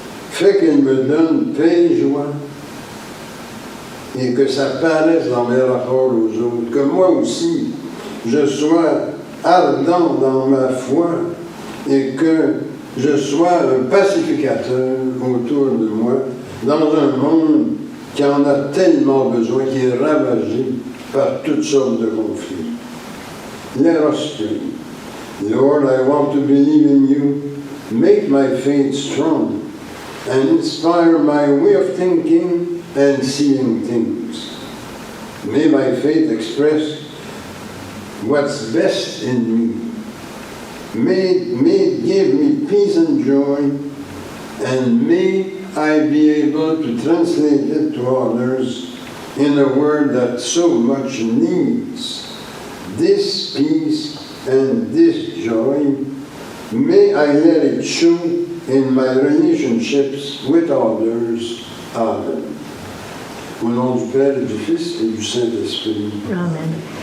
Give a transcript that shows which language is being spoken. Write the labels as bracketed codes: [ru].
[fr] Fais qu'elle me donne paix et joie et que ça paraisse dans mes rapports aux autres, que moi aussi, je sois ardent dans ma foi et que je sois un pacificateur autour de moi dans un monde qui en a tellement besoin, qui est ravagé par toutes sortes de conflits. [en] Let us pray. Lord, I want to believe in you. Make my faith strong and inspire my way of thinking and seeing things. May my faith express what's best in me. May it give me peace and joy, and may I be able to translate it to others in a word that so much needs. This peace and this joy, may I let it show in my relationships with others. Amen. [fr] Au nom du Père, et du Fils et du Saint-Esprit. Amen.